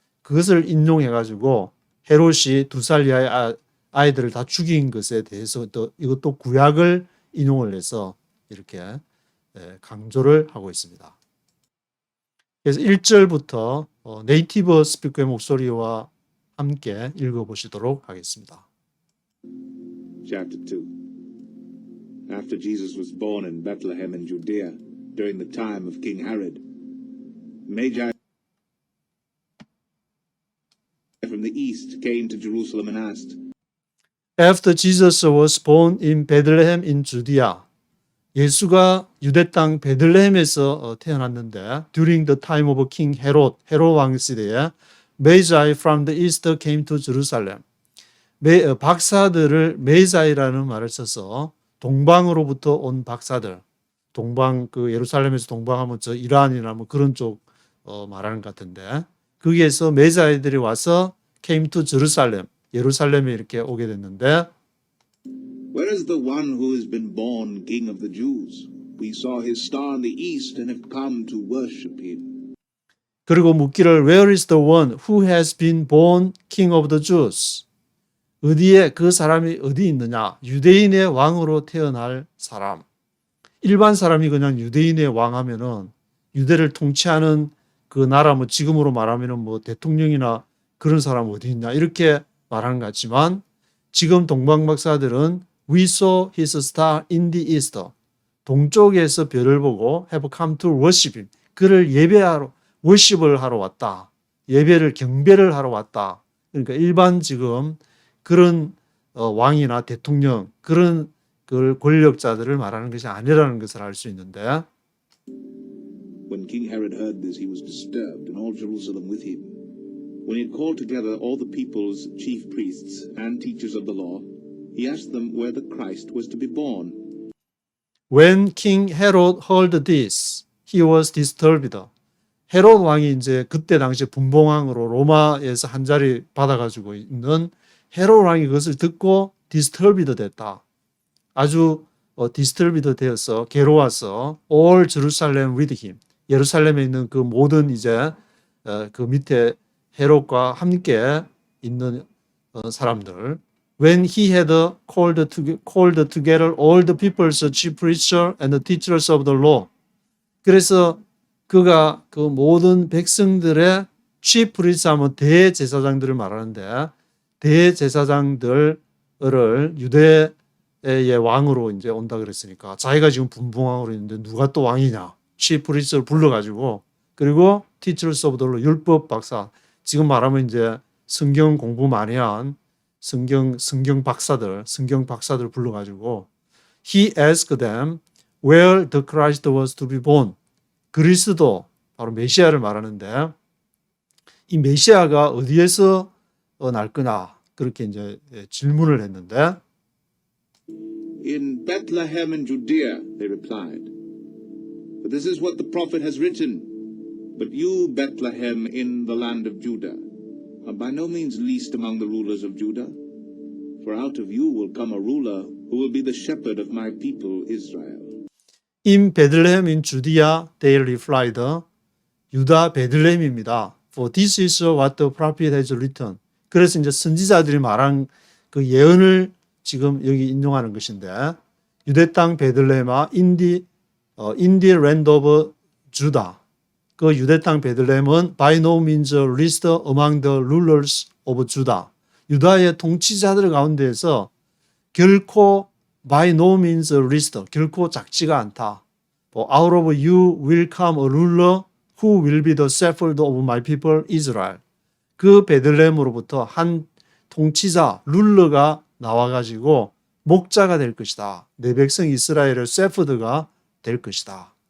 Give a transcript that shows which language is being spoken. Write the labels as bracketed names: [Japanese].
[Korean] 그것을 인용해 가지고 헤롯이 2살 이하의 아이들을 다 죽인 것에 대해서 또 이것도 구약을 인용을 해서 이렇게 강조를 하고 있습니다. 그래서 1절부터 네이티브 스피커의 목소리와 함께 읽어보시도록 하겠습니다. [English] Chapter 2. After Jesus was born in Bethlehem in Judea, during the time of King Herod, Magi from the east came to Jerusalem and asked, After Jesus was born in Bethlehem in Judea, [Korean] 예수가 유대 땅 베들레헴에서 태어났는데 [English] during the time of King Herod, [Korean] 헤롯 왕 시대에 [English] Magi from the east came to Jerusalem. [Korean] 박사들을 메자이라는 말을 써서 동방으로부터 온 박사들, 동방 그 예루살렘에서 동방하면 저 이란이나 뭐 그런 쪽 말하는 것 같은데 거기에서 메자이들이 와서 [English] came to Jerusalem, [Korean] 예루살렘에 이렇게 오게 됐는데 [English] Where is the one who has been born King of the Jews? We saw his star in the east and have come to worship him. [Korean] 그리고 묻기를 [English] Where is the one who has been born King of the Jews? [Korean] 어디에 그 사람이 어디 있느냐? 유대인의 왕으로 태어날 사람. 일반 사람이 그냥 유대인의 왕 하면은 유대를 통치하는 그 나라 뭐 지금으로 말하면은 뭐 대통령이나 그런 사람 어디 있냐 이렇게 말하는 것 같지만 지금 동방 박사들은 [English] We saw his star in the east. [Korean] 동쪽에서 별을 보고 [English] have come to worship him. [Korean] 그를 예배하러 worship을 하러 왔다. 예배를 경배를 하러 왔다. 그러니까 일반 지금 그런 왕이나 대통령 그런 그 권력자들을 말하는 것이 아니라는 것을 알 수 있는데 [English] When King Herod heard this, he was disturbed, and all Jerusalem with him. When he had called together all the people's chief priests and teachers of the law, he asked them where the Christ was to be born. When King Herod heard this, he was disturbed. [Korean] 헤롯 왕이 이제 그때 당시 분봉왕으로 로마에서 한 자리 받아가지고 있는 헤롯 왕이 그것을 듣고 disturbed 됐다. 아주 disturbed 되어서 괴로워서 [English] all Jerusalem with him. [Korean] 예루살렘에 있는 그 모든 이제 그 밑에 헤롯과 함께 있는 사람들. [English] When he had called together all the people's chief preachers and the teachers of the law. [Korean] 그래서 그가 그 모든 백성들의 chief priest 하면 대제사장들을 말하는데 대제사장들을 유대의 왕으로 이제 온다 그랬으니까 자기가 지금 분봉왕으로 있는데 누가 또 왕이냐? chief priest를 불러가지고 그리고 [English] teachers of the law [Korean] 율법 박사 지금 말하면 이제 성경 공부 많이 한 성경 박사들 불러가지고 [English] he asked them where the Christ was to be born. [Korean] 그리스도 바로 메시아를 말하는데 이 메시아가 어디에서 날 거냐 그렇게 이제 질문을 했는데 [English] In Bethlehem in Judea, they replied. But this is what the prophet has written. But you, Bethlehem, in the land of Judah, are by no means least among the rulers of Judah. For out of you will come a ruler who will be the shepherd of my people Israel. In Bethlehem in Judea, they replied, [Korean] 유다 베들레헴입니다. [English] For this is what the prophet has written. [Korean] 그래서 이제 선지자들이 말한 그 예언을 지금 여기 인용하는 것인데 유대 땅 베들레헴아 [English] in the land of Judah. [Korean] 그 유대 땅 베들레헴은 [English] by no means least among the rulers of Judah. [Korean] 유다의 통치자들 가운데에서 결코 [English] by no means least, [Korean] 결코 작지가 않다. [English] Out of you will come a ruler who will be the shepherd of my people Israel. [Korean] 그 베들레헴으로부터 한 통치자, 룰러가 나와가지고 목자가 될 것이다. 내 백성 이스라엘의 shepherd가 될 것이다.